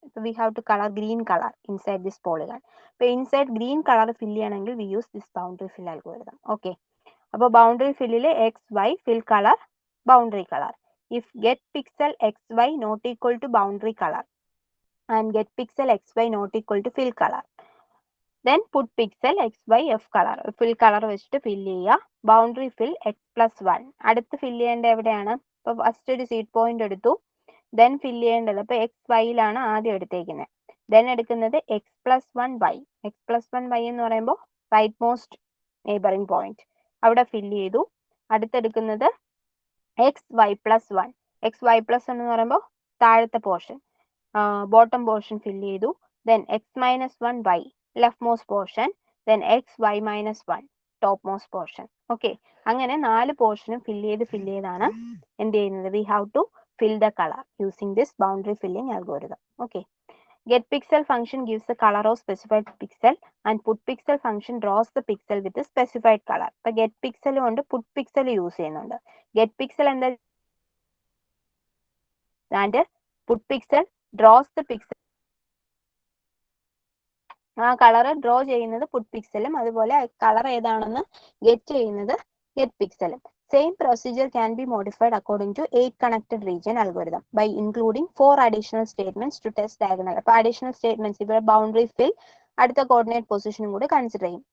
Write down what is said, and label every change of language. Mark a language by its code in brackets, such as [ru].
[en] ഇപ്പൊ we have to colour green colour inside this polygon. [ml] അപ്പൊ inside green colour fill ചെയ്യണമെങ്കിൽ [en] We use this boundary fill algorithm. Okay. [ml] അപ്പൊ boundary ഫില്ലില് X Y fill colour boundary colour. [en] if get pixel X Y not equal to boundary colour and get pixel xy not equal to fill color, then put pixel xy f color, fill color [ml] വെച്ചിട്ട് fill ചെയ്യുക. [en] Boundary fill x +1. [ml] അടുത്ത് fill ചെയ്യേണ്ട എവിടെയാണ്? ഇപ്പൊ first ഒരു seed point എടുത്തു, then fill ചെയ്യേണ്ടത് ഇപ്പൊ x y-ലാണ് ആദ്യം എടുത്തേക്കുന്നത്. then എടുക്കുന്നത് x +1 y. x +1 y എന്ന് പറയുമ്പോൾ റൈറ്റ് മോസ്റ്റ് നെയ്ബറിംഗ് പോയിന്റ്, അവിടെ fill ചെയ്തു. അടുത്തെടുക്കുന്നത് x y +1. x y +1 എന്ന് പറയുമ്പോൾ താഴത്തെ പോർഷൻ, bottom portion fill ചെയ്തു. [en] then x -1 y leftmost portion, then x y -1 topmost portion. [ml] Okay. അങ്ങനെ 4 പോർഷനും fill ചെയ്താണ് എന്ത് ചെയ്യുന്നത്? [en] we have to fill the color using this boundary filling algorithm. okay. Get pixel function gives the color of specified pixel and put pixel function draws the pixel with the specified color. [ml] ഇപ്പൊ get pixel കൊണ്ട് put pixel use ചെയ്യുന്നുണ്ട്. get pixel എന്താ? [en] and put pixel draws the pixel. [ml] ആ colour draw ചെയ്യുന്നത് പുട്ട് പിക്സലും, അതുപോലെ colour ഏതാണെന്ന് get ചെയ്യുന്നത് get പിക്സലും. [en] Same procedure can be modified according to 8 connected region algorithm by including 4 additional statements to test diagonal. [ml] അപ്പൊ additional statements ഇവിടെ boundary ഫിൽ, അടുത്ത coordinate പൊസിഷനും കൂടി consider ചെയ്യും.